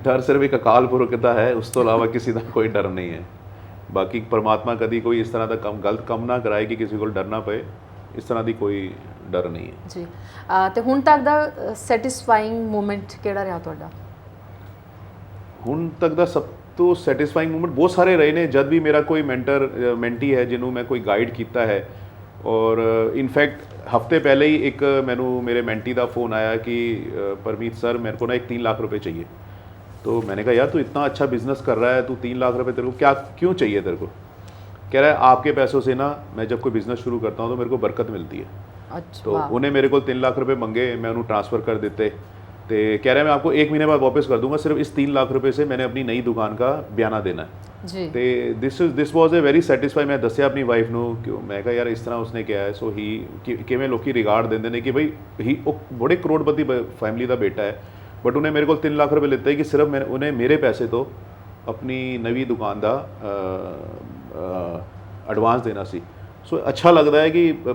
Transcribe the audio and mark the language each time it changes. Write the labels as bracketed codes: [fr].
[pa] ਡਰ ਸਿਰਫ ਇੱਕ ਅਕਾਲ ਪੁਰਖ ਦਾ ਹੈ, ਉਸ ਤੋਂ ਇਲਾਵਾ ਕਿਸੇ ਦਾ ਕੋਈ ਡਰ ਨਹੀਂ ਹੈ। ਬਾਕੀ ਪਰਮਾਤਮਾ ਕਦੀ ਕੋਈ ਇਸ ਤਰ੍ਹਾਂ ਦਾ ਗਲਤ ਕੰਮ ਨਾ ਕਰਾਏ ਕਿ ਕਿਸੇ ਕੋਲ ਡਰਨਾ ਪਏ, ਇਸ ਤਰ੍ਹਾਂ ਦੀ ਕੋਈ ਡਰ ਨਹੀਂ ਹੈ ਜੀ। ਤੇ ਹੁਣ ਤੱਕ ਦਾ ਸੈਟੀਸਫਾਈਂਗ ਮੂਮੈਂਟ ਕਿਹੜਾ ਰਿਹਾ ਤੁਹਾਡਾ? ਹੁਣ ਤੱਕ ਦਾ ਸਭ ਤੋਂ ਸੈਟੀਸਫਾਈਂਗ ਮੂਮੈਂਟ ਬਹੁਤ ਸਾਰੇ ਰਹੇ ਨੇ। ਜਦ ਵੀ ਮੇਰਾ ਕੋਈ ਮੈਂਟੀ ਹੈ ਜਿਹਨੂੰ ਮੈਂ ਕੋਈ ਗਾਈਡ ਕੀਤਾ ਹੈ, ਔਰ ਇਨਫੈਕਟ [hi] हफ्ते पहले ही एक मैनू मेरे मेंटी का फ़ोन आया कि परमीत सर मेरे को ना 3 लाख रुपए चाहिए। तो मैंने कहा यार तू इतना अच्छा बिजनेस कर रहा है, तू 3 लाख रुपए तेरे को क्यों चाहिए तेरे को? कह रहा है आपके पैसों से ना मैं जब कोई बिज़नेस शुरू करता हूँ तो मेरे को बरकत मिलती है। अच्छा। तो उन्हें मेरे को 3 लाख रुपए मंगे, मैं उन्होंने ट्रांसफ़र कर देते। तो कह रहा है मैं आपको 1 महीने बाद वापस कर दूंगा, सिर्फ इस 3 लाख रुपए से मैंने अपनी नई दुकान का बयाना देना है जी। [en] ਤੇ this was a very satisfy. [pa] ਮੈਂ ਦੱਸਿਆ ਆਪਣੀ ਵਾਈਫ ਨੂੰ ਕਿ ਮੈਂ ਕਿਹਾ ਯਾਰ ਇਸ ਤਰ੍ਹਾਂ ਉਸਨੇ ਕਿਹਾ ਹੈ। ਸੋ ਕਿਵੇਂ ਲੋਕੀ ਰਿਗਾਰਡ ਦਿੰਦੇ ਨੇ ਕਿ ਬਈ ਉਹ ਬੜੇ ਕਰੋੜਪਤੀ ਫੈਮਿਲੀ ਦਾ ਬੇਟਾ ਹੈ, ਬਟ ਉਹਨੇ ਮੇਰੇ ਕੋਲ 3 ਲੱਖ ਰੁਪਏ ਲਿੱਤੇ ਕਿ ਸਿਰਫ ਉਹਨੇ ਮੇਰੇ ਪੈਸੇ ਤੋਂ ਆਪਣੀ ਨਵੀਂ ਦੁਕਾਨ ਦਾ ਐਡਵਾਂਸ ਦੇਣਾ ਸੀ। ਸੋ ਅੱਛਾ ਲੱਗਦਾ ਹੈ ਕਿ